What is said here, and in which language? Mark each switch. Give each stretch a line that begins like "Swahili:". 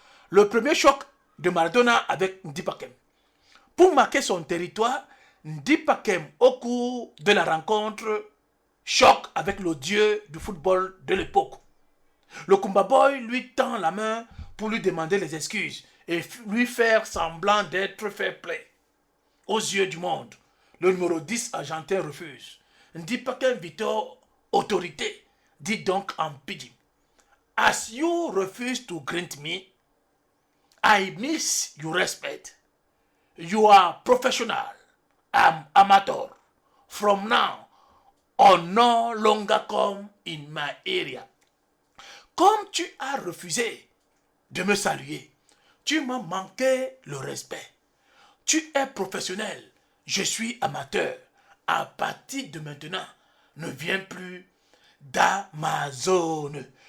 French: Le premier choc de Maradona avec Ndipakem. Pour marquer son territoire, Ndipakem, au cours de la rencontre, choque avec le dieu du football de l'époque. Le Kumba Boy lui tend la main pour lui demander les excuses et lui faire semblant d'être fair play. Aux yeux du monde, le numéro 10 argentin refuse. Ndipakem Victor, autorité, dit donc en pidgin.
English: As you refuse to grant me, I miss your respect. You are professional. I'm amateur. From now on, no longer come in my area.
French: Comme tu as refusé de me saluer, tu m'as manqué le respect. Tu es professionnel, je suis amateur. À partir de maintenant, ne viens plus dans ma zone.